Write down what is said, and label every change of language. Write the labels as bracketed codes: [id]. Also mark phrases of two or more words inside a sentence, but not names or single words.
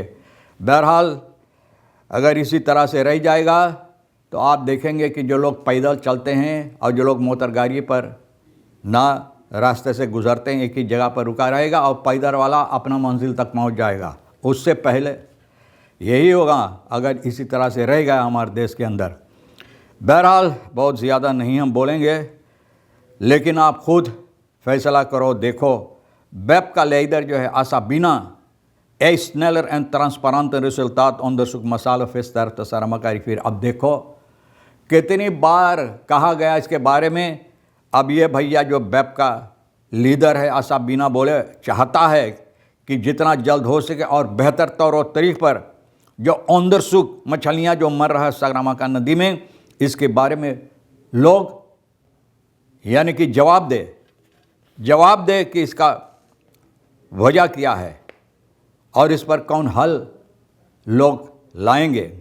[hi] बहरहाल अगर इसी तरह से रह जाएगा तो आप देखेंगे कि जो लोग पैदल चलते हैं और जो लोग मोटर गाड़ी पर ना रास्ते से गुज़रते हैं, एक ही जगह पर रुका रहेगा और पैदल वाला अपना मंजिल तक पहुंच जाएगा। उससे पहले यही होगा अगर इसी तरह से रह गया हमारे देश के अंदर। बहरहाल बहुत ज़्यादा नहीं हम बोलेंगे, लेकिन आप खुद फैसला करो। देखो, BEP का लीडर जो है [nl] Asabina sneller en transparante resultaat onderzoek massale visster te Saramagari। [hi] फिर अब देखो कितनी बार कहा गया इसके बारे में। अब ये भैया जो BEP का लीडर है Asabina बोले चाहता है कि जितना जल्द हो सके और बेहतर तौर और तरीक़ पर जो onderzoek मछलियाँ जो मर रहा है सागरमाका नदी में, इसके बारे में लोग यानी कि जवाब दे कि इसका वजह क्या है और इस पर कौन हल लोग लाएंगे।